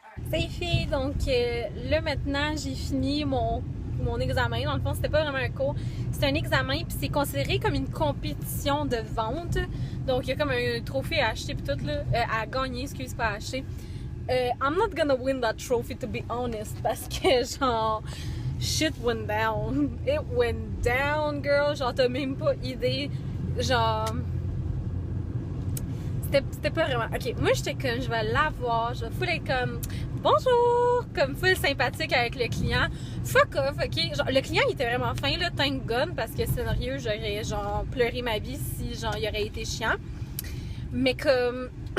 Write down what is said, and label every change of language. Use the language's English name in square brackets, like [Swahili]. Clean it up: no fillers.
[French] Salut filles, donc là maintenant j'ai fini mon examen. Dans le fond, c'était pas vraiment un cours, c'était un examen puis c'est considéré comme une compétition de vente. Donc il y a comme un trophée à acheter puis tout là, à gagner, excuse pas à acheter. [English] I'm not gonna win that trophy to be honest [French] parce que genre [English] shit went down. It went down girl, [French] genre t'as même pas idée, genre c'était pas vraiment. Ok, moi j'étais comme, je vais l'avoir, je vais full être comme bonjour, comme full sympathique avec le client. [English] Fuck off, [French] ok. Genre, le client il était vraiment fin là, [English] thank God, [French] parce que sérieux, j'aurais genre pleuré ma vie si genre il aurait été chiant. Mais comme.